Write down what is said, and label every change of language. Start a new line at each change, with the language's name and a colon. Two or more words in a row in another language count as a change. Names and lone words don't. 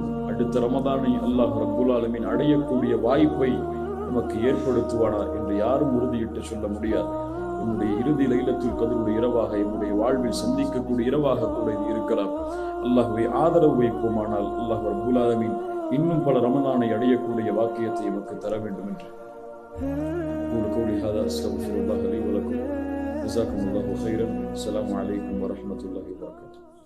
Tamil: அடுத்த ரமதானை அல்லாஹ்
Arabic: رب العالمين
Tamil: அடையக்கூடிய வாய்ப்பை நமக்கு ஏற்படுத்துவானா என்று யாரும் உறுதியிட்டு சொல்ல முடியாது. என்னுடைய இறுதி லைலத்துல் கத்ருடைய இரவாக என்னுடைய வாழ்வில் சந்திக்கக்கூடிய இரவாக கூட இது இருக்கலாம். அல்லாஹ்வை ஆதரவு வைப்போமானால் அல்லாஹ்
Arabic: رب العالمين
Tamil: இன்னும் பல ரமதானை அடையக்கூடிய வாக்கியத்தை நமக்கு தர வேண்டும் என்று
Arabic: قولي هذا أستغفر الله لي ولكم. جزاكم الله خيرا. السلام عليكم ورحمة الله وبركاته.